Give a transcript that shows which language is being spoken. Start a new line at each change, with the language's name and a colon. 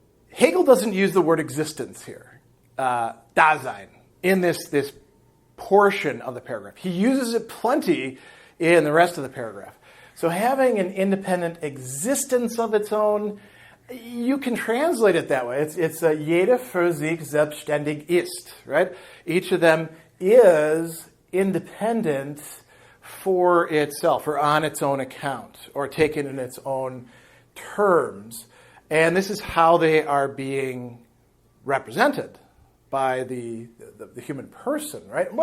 English: Hegel doesn't use the word existence here, Dasein, in this portion of the paragraph. He uses it plenty in the rest of the paragraph. So having an independent existence of its own, you can translate it that way. It's
German: jeder für sich selbstständig ist, right?
English: Each of them is independent for itself or on its own account or taken in its own terms. And this is how they are being represented by the human person, right?